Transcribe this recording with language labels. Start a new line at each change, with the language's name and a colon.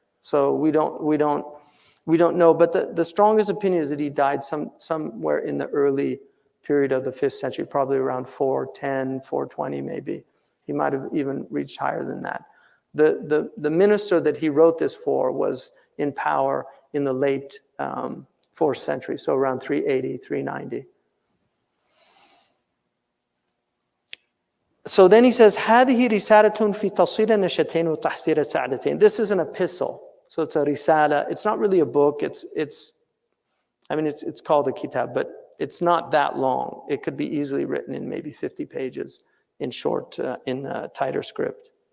English: So we don't know. But the strongest opinion is that he died somewhere in the early period of the 5th century, probably around 410, 420 maybe. He might have even reached higher than that. The minister that he wrote this for was in power in the late 4th century, so around 380, 390. So then he says,
Arabic: هذه رسالة في تصوير النشأتين وتحصيل السعادتين.
English: This is an epistle, so it's a risala. It's not really a book. It's called a kitab, but it's not that long. It could be easily written in maybe 50 pages in short, in tighter script.